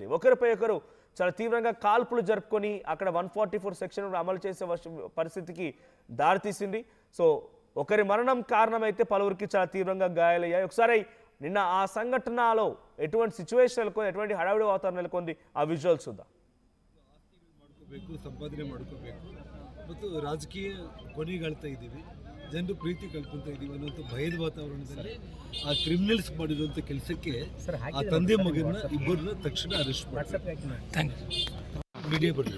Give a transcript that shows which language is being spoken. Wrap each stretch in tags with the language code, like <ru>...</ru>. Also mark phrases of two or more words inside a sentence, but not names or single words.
<te>ఒకరిపై ఒకరు చాలా తీవ్రంగా కాల్పులు జరుపుకొని అక్కడ 144 సెక్షన్ అమలు చేసే పరిస్థితికి దారితీసింది. సో ఒకరి మరణం కారణమైతే పలువురికి చాలా తీవ్రంగా గాయాలయ్యాయి. ఒకసారి నిన్న ఆ సంఘటనలో ఎటువంటి సిచ్యువేషన్ నెలకొని, ఎటువంటి హడావిడి వాతావరణం నెలకొంది, ఆ ವಿಜುವಲ್ಸ್ చూద్దాం.</te> <kn>ಸಂಪಾದನೆ ಮಾಡ್ಕೋಬೇಕು ಮತ್ತು ರಾಜಕೀಯ ಕೊನೆಗಾಳ್ತಾ ಇದ್ದೀವಿ, ಜನರು ಪ್ರೀತಿ ಕಳ್ಕೊತಾ ಇದ್ದೀವಿ ಅನ್ನೋಂಥ ಭಯದ ವಾತಾವರಣದಲ್ಲಿ ಆ ಕ್ರಿಮಿನಲ್ಸ್ ಮಾಡಿರುವಂಥ ಕೆಲಸಕ್ಕೆ ಆ ತಂದೆ ಮಗನ ಇಬ್ಬರನ್ನ ತಕ್ಷಣ ಅರೆಸ್ಟ್ ಮಾಡಿ ಮೀಡಿಯಾ ಬರಲಿ.</kn>